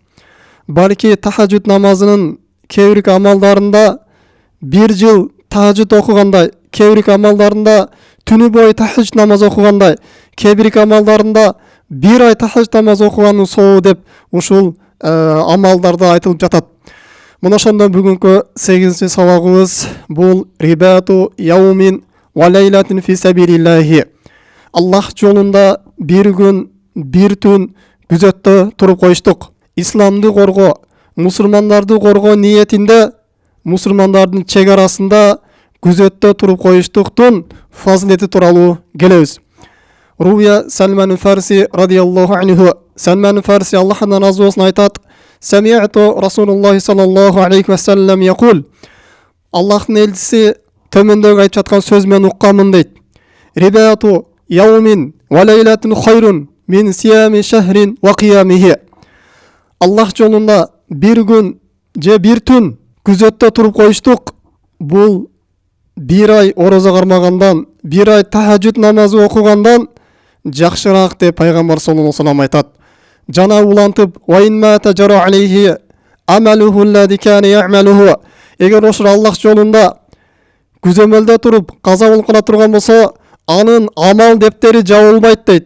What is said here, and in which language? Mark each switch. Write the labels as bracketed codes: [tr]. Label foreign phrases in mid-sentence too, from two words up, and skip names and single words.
[ky] Балки тахажжуд намазынын кээ бирки амалдарында бир жыл тахажжуд окугандай, кээ бирки амалдарында түнү бою тахажжуд намаз окугандай, кээ бирки амалдарында бир ай тахажжуд намаз окуганын сообу деп ушул амалдарда айтылып жатат. Мына ошондон бүгүнкү 8-чи сабагыбыз бул [ar] رباط يوم وليلة في سبيل الله. [ky] Аллах жолунда бир күн, бир түн күзөттө туруп коюштук. Исламды коргоо, мусулмандарды коргоо ниетинде мусулмандардын чек арасында күзөттө туруп коюштуктун фазилети тууралуу келебиз. [ar] روي سلمان فارسي رضي الله عنه, Салман Фарси [ky] Аллахтан разы болсун айтат: [ar] سمعت رسول الله صلى الله عليه وسلم يقول. [ky] Аллахтын элчиси төмөндөгү айтып жаткан сөз мен укканмын дейт. [ar] رباط يوم وليلة خير من صيام شهر وقيامه. [ky] Аллах жолунда бир күн же бир түн күзөттө туруп коюштук. Бул бир ай орозо кармагандан, бир ай тахажжуд намазы окугандан жакшыраак деп пайгамбар [ar] صلى الله عليه وسلم [ky] айтат. Жана улантып, эгер ошол Аллах жолунда күзөмөлдө туруп каза болуп кала турган болсо, анын амал дептери жабылбайт дейт.